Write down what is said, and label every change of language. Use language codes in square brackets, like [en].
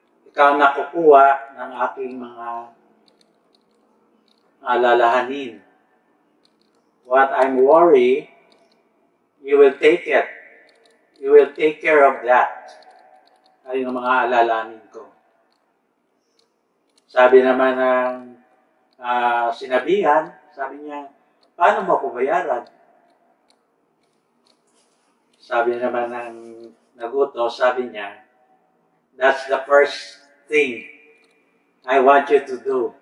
[tl] Ikaw nakukuha ng aking mga alalahanin. [en] What I'm worried, you will take it. You will take care of that. [tl] Ay yung mga alalahanin ko. Sabi naman ng sinabihan, sabi niya, paano mo ako bayaran? Sabi naman ng nagutos, sabi niya, [en] that's the first thing I want you to do.